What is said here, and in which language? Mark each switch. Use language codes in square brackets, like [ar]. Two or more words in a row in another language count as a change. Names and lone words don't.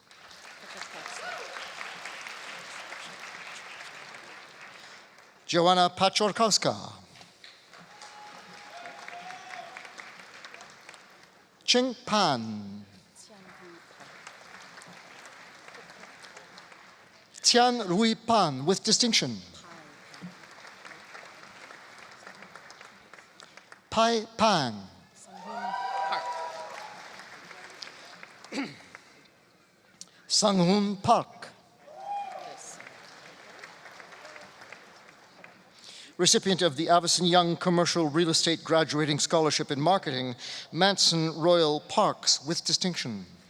[en] Joanna Pachorkowska. Cheng Pan. Tian Rui Pan with distinction. Pai Pan. Sang-hoon Park. Recipient of the Avison Young Commercial Real Estate Graduating Scholarship in Marketing, Manson Royal Parks with distinction.